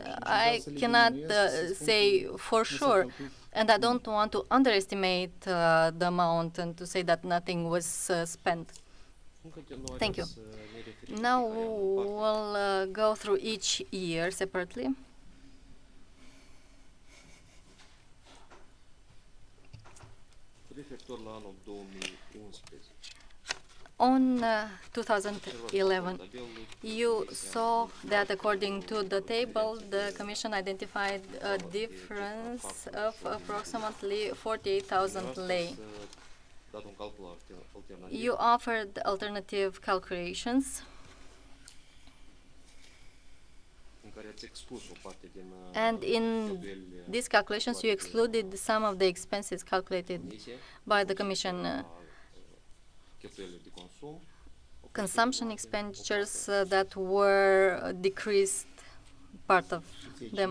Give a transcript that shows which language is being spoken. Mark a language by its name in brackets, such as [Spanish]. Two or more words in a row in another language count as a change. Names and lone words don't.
[English] I cannot say for sure, and I don't want to underestimate the amount and to say that nothing was spent. Thank you. Now we'll go through each year separately. [Romanian] Referitor la anul 2011. [English] On 2011, you saw that according to the table, the Commission identified a difference of approximately 48,000 lei. You offered alternative calculations, and in these calculations you excluded some of the expenses calculated by the Commission consumption expenditures that were decreased, part of them,